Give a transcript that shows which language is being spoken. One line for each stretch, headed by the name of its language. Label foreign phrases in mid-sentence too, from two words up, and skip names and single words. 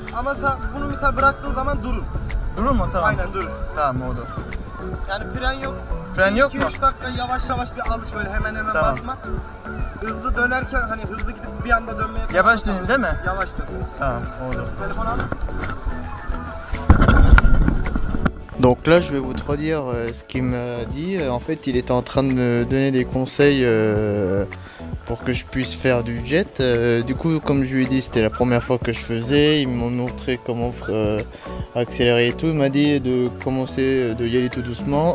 Turkish: Ama sen bunu mesela bıraktığın zaman durur. Durur mu? Tamam. Aynen durur. Tamam oldu. Yani fren yok. Fren yok mu? 2-3 dakika yavaş yavaş bir alış, böyle hemen Tamam. basma. Hızlı dönerken hani hızlı gidip bir anda dönmeye Yavaş döneyim değil mi? Yavaş dön. Tamam oldu. Telefon al.
French: Donc là, je vais vous traduire ce qu'il m'a dit. En fait, il était en train de me donner des conseils pour que je puisse faire du jet. Du coup, comme je lui ai dit, c'était la première fois que je faisais. Il m'a montré comment accélérer et tout. Il m'a dit de commencer, de y aller tout doucement.